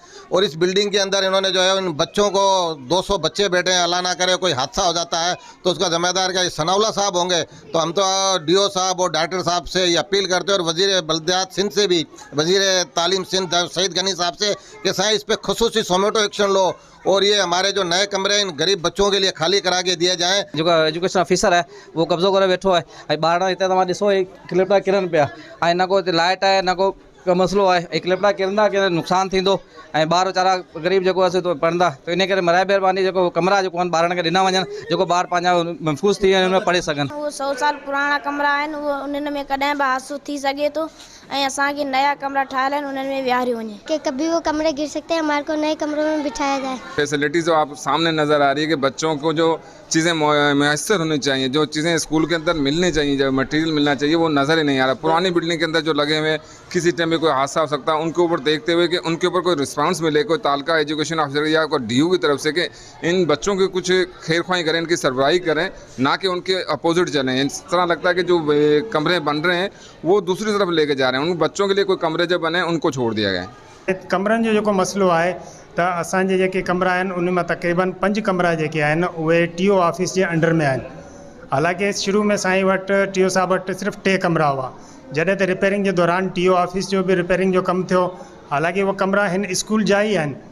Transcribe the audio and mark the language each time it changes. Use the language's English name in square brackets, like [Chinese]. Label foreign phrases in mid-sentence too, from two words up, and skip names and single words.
[Urdu] اور اس بلڈنگ کے اندر انہوں نے جو ہے ان بچوں کو 200 بچے بیٹھے ہیں، اللہ نہ کرے کوئی حادثہ ہو جاتا ہے تو اس کا ذمہ دار کیا ثناءاللہ صاحب ہوں گے? تو ہم تو ڈی او صاحب اور ڈائریکٹر صاحب سے یہ اپیل کرتے ہیں، اور وزیر بلدیات سندھ سے بھی، وزیر تعلیم سندھ سعید غنی صاحب سے، کہ سائیں اس پر خصوصی [English] suo moto action [Urdu] لو اور یہ ہمارے جو نئے کمرے ان غریب بچوں کے لیے خالی کرا کے دیے جائیں. [Sindhi] जो [English] education officer [Sindhi] है वो कब्जो करे वेठो है, ॿार हिते तव्हां ॾिसो क्लिपटा किरनि पिया, ऐं न को लाइट आहे न को मसलो आहे, क्लिपटा किरंदा कि नुक़सानु थींदो, ऐं ॿार वीचारा ग़रीब जेको आहे तो पढ़ंदा। तो इन करे मराए महिरबानी जेको कमरा जेको आहिनि ॿारनि खे ॾिना वञनि, जेको ॿार पंहिंजा महफ़ूज़ थी वञनि, हुन में पढ़ी सघनि। वो 100 साल पुराना कमरा आहिनि, उहो उन्हनि में कॾहिं बि हादसो थी सघे थो, ऐं असांखे नया कमरा ठाहियल आहिनि, उन्हनि में विहारियो वञे [Urdu] کہ کبھی وہ کمرے گر سکتے ہیں، ہمارے کو نئے کمروں میں بٹھایا جائے. فیسیلیٹیز جو آپ سامنے نظر آ رہی ہے کہ بچوں کو جو چیزیں میسر ہونی چاہئیں، جو چیزیں اسکول کے اندر ملنی چاہئیں، جو میٹیریل ملنا چاہیے، وہ نظر ہی نہیں آ رہا. پرانی بلڈنگ کے اندر جو لگے ہوئے کسی ٹائم میں کوئی حادثہ ہو سکتا ہے، ان کے اوپر دیکھتے ہوئے کہ ان کے اوپر کوئی ریسپانس ملے، کوئی تعلقہ [English] education officer [Urdu] یا کوئی ڈی یو کی طرف سے کہ ان بچوں کی کچھ خیر خواہی کریں، ان کی سربراہی کریں، نہ کہ ان کے اپوزٹ چلیں. اس طرح لگتا ہے کہ جو کمرے بن رہے ہیں وہ دوسری طرف لے کے جا رہے ہیں، ان بچوں کے لیے کوئی کمرے جو بنے ان کو چھوڑ دیا گیا ہے. [Sindhi] कमरनि जो जेको मसलो आहे त असांजे जेके कमरा आहिनि उन में तक़रीबन 5 कमरा जेके आहिनि उहे [English] TO office [Sindhi] जे अंडर में आहिनि। हालांकि शुरू में साईं वटि टीओ साहब वटि सिर्फ़ु 2 कमरा हुआ, जॾहिं त रिपेयरिंग जे दौरान [English] TO office [Sindhi] जो बि रिपेयरिंग जो कमु थियो। हालांकि उहे कमरा हिन स्कूल जा ई आहिनि,